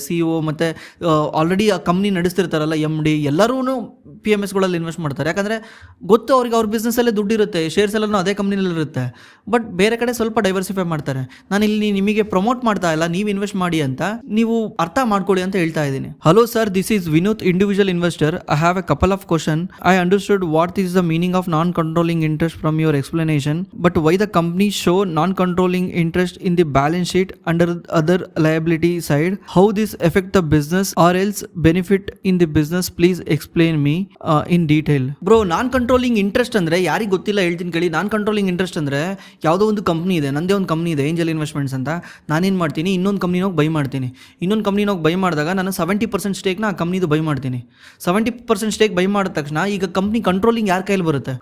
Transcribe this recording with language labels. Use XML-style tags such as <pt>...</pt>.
<kn>CEO ಮತ್ತು already ಆ company ನಡೆಸ್ತಿರ್ತಾರಲ್ಲ, MD ಎಲ್ಲರೂ PMSಗಳಲ್ಲಿ ಇನ್ವೆಸ್ಟ್ ಮಾಡ್ತಾರೆ. ಯಾಕಂದರೆ ಗೊತ್ತು ಅವ್ರಿಗೆ ಅವ್ರ ಬಿಸ್ನೆಸ್ಸಲ್ಲೇ ದುಡ್ಡು ಇರುತ್ತೆ, ಶೇರ್ಸ್ ಎಲ್ಲನೂ ಅದೇ ಕಂಪ್ನಿನಲ್ಲಿ ಇರುತ್ತೆ. ಬಟ್ ಬೇರೆ ಕಡೆ ಸ್ವಲ್ಪ ಡೈವರ್ಸಿಫೈ ಮಾಡ್ತಾರೆ. ನಾನು ಇಲ್ಲಿ ನಿಮಗೆ ಪ್ರಮೋಟ್ ಮಾಡ್ತಾ ಇಲ್ಲ, ನೀವು ಇನ್ವೆಸ್ಟ್ ಮಾಡಿ ಅಂತ, ನೀವು ಅರ್ಥ ಮಾಡ್ಕೊಳ್ಳಿ ಅಂತ ಹೇಳ್ತಾ ಇದ್ದೀನಿ.</kn> <en>Hello sir, this is Vinod, individual investor. I have a couple of question. I understood what is the meaning of non controlling interest from your explanation, but why the company show non-controlling interest in the balance sheet under other liability side? How this affect the business or else benefit in the business? Please explain me in detail.</en> <kn>Bro, non-controlling interest ಅಂದ್ರೆ ಯಾರಿಗೆ ಗೊತ್ತಿಲ್ಲ ಹೇಳ್ತೀನಿ ಕೇಳಿ. ನಾನ್ controlling interest ಅಂದ್ರೆ ಯಾವುದೋ ಒಂದು company ಇದೆ, ನಂದೇ ಒಂದು ಕಂಪ್ನಿ ಇದೆ ಏಂಜಲ್ ಇನ್ವೆಸ್ಟ್ಮೆಂಟ್ಸ್ ಅಂತ. ನಾನೇನು ಮಾಡ್ತೀನಿ, ಇನ್ನೊಂದು ಕಂಪ್ನಿನ ಹೋಗಿ ಬೈ ಮಾಡ್ತೀನಿ. ಇನ್ನೊಂದು ಕಂಪ್ನಿನ ಹೋಗಿ ಬೈ ಮಾಡಿದಾಗ ನಾನು 70% ಸ್ಟೇಕ್ನ ಆ ಕಂಪ್ನಿದು ಬೈ ಮಾಡ್ತೀನಿ. 70% ಸ್ಟೇಕ್ ಬೈ ಮಾಡಿದ ತಕ್ಷಣ ಈಗ ಕಂಪ್ನಿ ಕಂಟ್ರೋಲಿಂಗ್ ಯಾರ ಕೈಲಿ ಬರುತ್ತೆ?</kn>